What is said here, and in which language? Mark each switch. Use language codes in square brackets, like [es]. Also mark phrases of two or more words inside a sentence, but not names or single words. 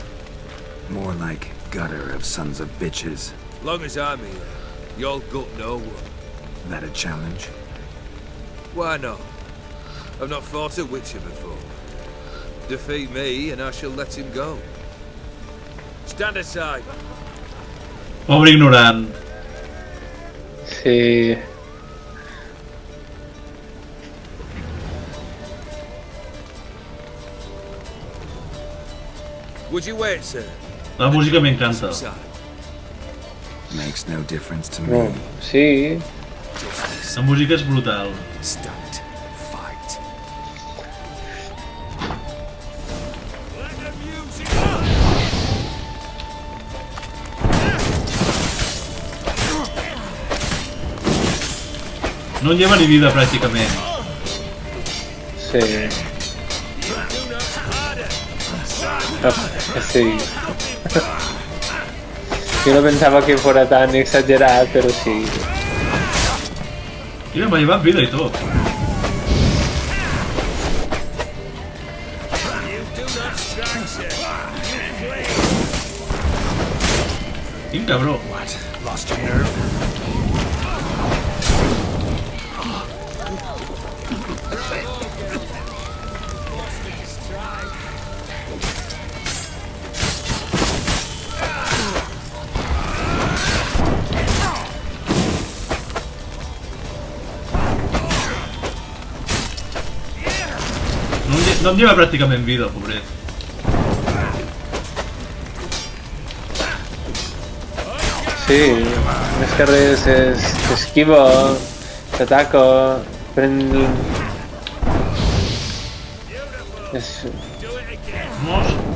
[en] More like gutter of sons of bitches. Long as I'm here, you'll gut no one. That a challenge? Why not? I've not fought a witcher before. Defeat me and I shall let him go. Stand aside. [ca] Pobre ignorant. Sí. [en] Would you wait, sir? [es] La música me encanta. [en] Aside. Makes no difference to [ca] No, [en] me. [ca] sí. La música és brutal. [en] Stunt. Fight. Let the music up! [ca] No lleva ni vida, pràcticament. Sí. Sí. [es] Yo no pensaba que fuera tan exagerado, pero sí. [ca] Mira, m'ha llevat vida i tot. Quin cabró. [en] What? Lost your nerve? [ca] No em lleva pràcticament vida, pobret. Sí, més que res s'esquiva, s'ataca, pren... És... Mos.